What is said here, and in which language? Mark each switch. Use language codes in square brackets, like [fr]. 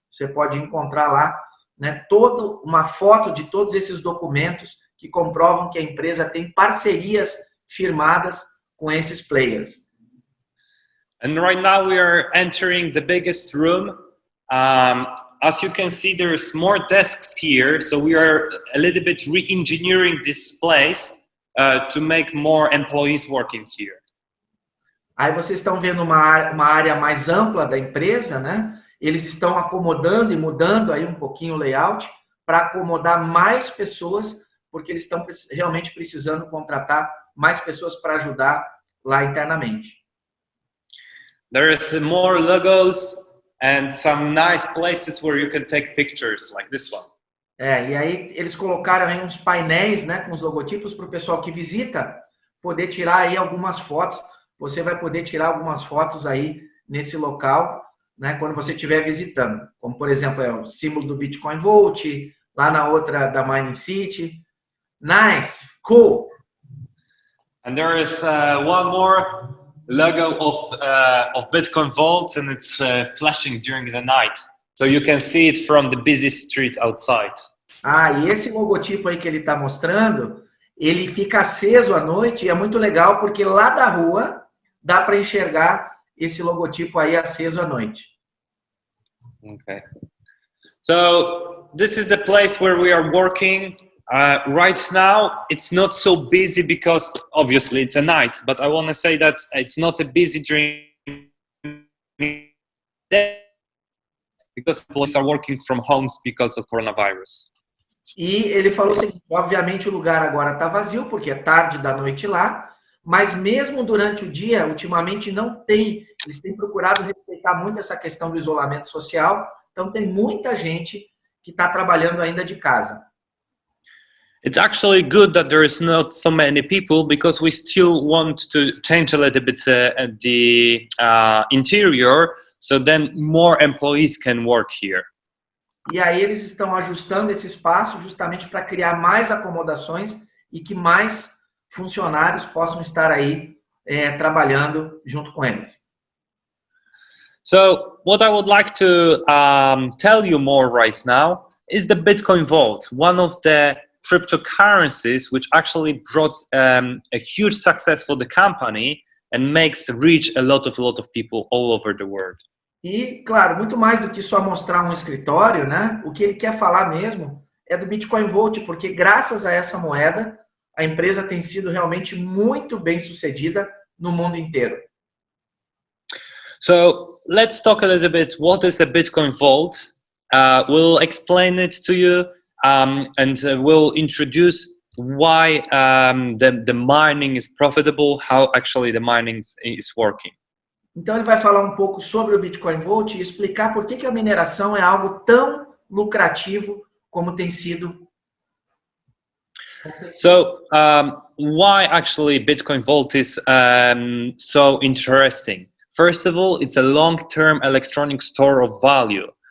[pt] Você pode encontrar lá, né, toda uma foto de todos esses documentos que comprovam que a empresa tem parcerias firmadas com esses players. [en] And right now we are entering the biggest room. As you can see, there's more desks here, so we are a little bit re-engineering this place to make more employees working here. [pt] Aí vocês estão vendo uma área mais ampla da empresa, né? Eles estão acomodando e mudando aí um pouquinho o layout para acomodar mais pessoas, porque eles estão realmente precisando contratar mais pessoas para ajudar lá internamente. [en] There is more logos and some nice places where you can take pictures, like this one. [pt] E aí eles colocaram aí uns painéis, né, com os logotipos para o pessoal que visita poder tirar aí algumas fotos. Você vai poder tirar algumas fotos aí nesse local, né, quando você estiver visitando. Como, por exemplo, é o símbolo do Bitcoin Vault, lá na outra da Mining City. [en] Nice, cool. And there is one more logo of Bitcoin Vault, and it's flashing during the night. So you can see it from the busy street outside. [pt] E esse logotipo aí que ele está mostrando, ele fica aceso à noite e é muito legal porque lá da rua dá para enxergar esse logotipo aí aceso à noite. [en] Okay. So this is the place where we are working. Right now, it's not so busy because obviously it's a night, but I want to say that it's not a busy during the day because employees are working from homes because of coronavirus. [pt] E ele falou o seguinte, obviamente o lugar agora está vazio, porque é tarde da noite lá, mas mesmo durante o dia, ultimamente não tem, eles têm procurado respeitar muito essa questão do isolamento social, então tem muita gente que está trabalhando ainda de casa. [en] It's actually good that there is not so many people because we still want to change a little bit the interior, so then more employees can work here. [pt] E aí eles estão ajustando esse espaço justamente para criar mais acomodações e que mais funcionários possam estar aí trabalhando junto com eles. [en] So what I would like to tell you more right now is the Bitcoin Vault, one of the cryptocurrencies which actually brought a huge success for the company and makes reach a lot of people all over the world. [pt] E, claro, muito mais do que só mostrar um escritório, né? O que ele quer falar mesmo é do Bitcoin Vault, porque graças a essa moeda, a empresa tem sido realmente muito bem sucedida no mundo inteiro. [en] So let's talk a little bit what is a Bitcoin Vault. We'll explain it to you and we'll introduce why the mining is profitable, how actually the mining is working. [pt] Então ele vai falar um pouco sobre o Bitcoin Vault e explicar por que a mineração é algo tão lucrativo como tem sido. [en] So why actually Bitcoin Vault is so interesting? First of all, it's a long-term electronic store of value.